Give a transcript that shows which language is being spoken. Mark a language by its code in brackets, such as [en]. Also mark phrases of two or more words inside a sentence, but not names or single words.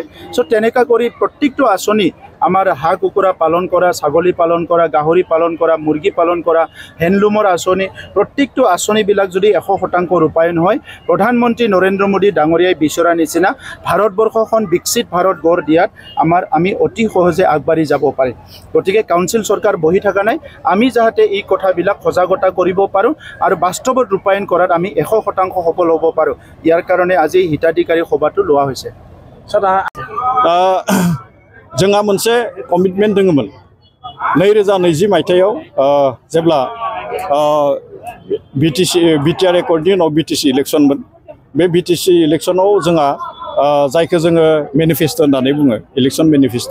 [as] চ' তেনেকুৱা কৰি প্ৰত্যেকটো আঁচনি আমাৰ হাঁহ কুকুৰা পালন কৰা, ছাগলী পালন কৰা, গাহৰি পালন কৰা, মুৰ্গী পালন কৰা, হেণ্ডলুমৰ আঁচনি, প্ৰত্যেকটো আঁচনিবিলাক যদি 100% ৰূপায়ণ হয়, প্ৰধানমন্ত্ৰী নৰেন্দ্ৰ মোদী ডাঙৰীয়াই বিচৰা নিচিনা ভাৰতবৰ্ষখন বিকশিত ভাৰত গঢ় দিয়াত আমি অতি সহজে আগবাঢ়ি যাব পাৰিম। গতিকে কাউন্সিল চৰকাৰ বহি থকা নাই, আমি যাতে এই কথাবিলাক সজাগতা কৰিব পাৰোঁ আৰু বাস্তৱত ৰূপায়ণ কৰাত আমি 100% সফল হ'ব পাৰোঁ। ইয়াৰ কাৰণে আজি হিতাধিকাৰী সভাটো লোৱা হৈছে। [brx] जोंहा मोनसे कमिटमेन्ट दङमोन 2020 मायथाइयाव जेब्ला बिटिआर एकर्डनि उनाव बिटिसि इलेक्शनमोन। बे बिटिसि इलेक्शनाव जोंहा जायखौ जोङो मेनिफेस्टो होननानै बुङो, [en] election manifesto.